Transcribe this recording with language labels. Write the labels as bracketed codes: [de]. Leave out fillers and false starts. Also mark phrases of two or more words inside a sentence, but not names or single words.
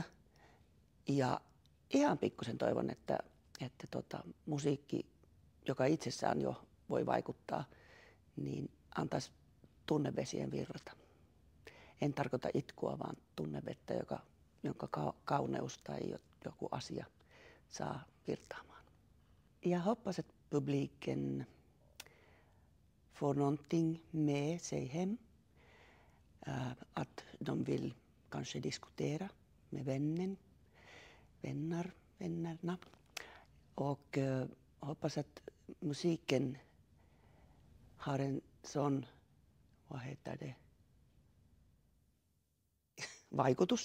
[fi] Ja ihan pikkusen toivon, että musiikki, joka itsessään jo voi vaikuttaa, niin antaisi tunnevesien virrata. En tarkoita itkua, vaan tunnevettä, jonka kauneus tai joku asia saa virtaamaan. [sv] Jag hoppas att publiken får någonting med sig hem. Att de vill kanske diskutera med vännerna. Och hoppas att musiken har en sån, vad heter det, vaikutus.